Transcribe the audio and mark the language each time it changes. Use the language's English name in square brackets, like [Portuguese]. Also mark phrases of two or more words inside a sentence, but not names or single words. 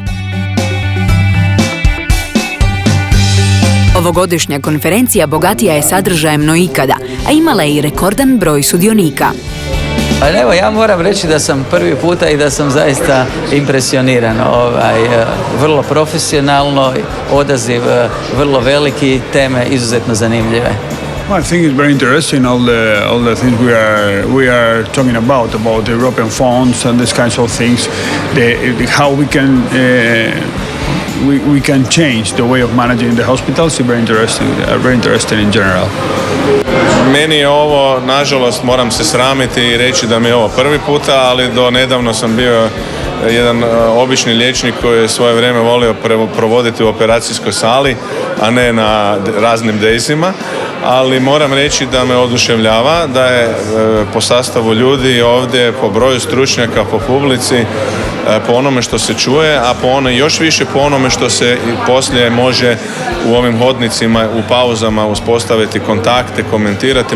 [Croatian] Ovogodišnja konferencija bogatija je sadržajem no ikada, a imala je i rekordan broj sudionika. Evo, ja moram reći da sam prvi puta i da sam zaista impresioniran. Vrlo profesionalno, odaziv vrlo veliki, teme izuzetno zanimljive. [English] I think it's very interesting all the things we are talking about the European funds and these kinds of things, how we can change the way of managing the hospitals is very interesting in general. [Croatian] Meni je ovo, nažalost, moram se sramiti i reći da mi je ovo prvi puta, ali do nedavno sam bio jedan obični liječnik koji je svoje vrijeme volio provoditi u operacijskoj sali, a ne na raznim dejsima. Ali moram reći da me oduševljava da je po sastavu ljudi ovdje, po broju stručnjaka, po publici, po onome što se čuje, a još više po onome što se poslije može u ovim hodnicima, u pauzama uspostaviti kontakte, komentirati.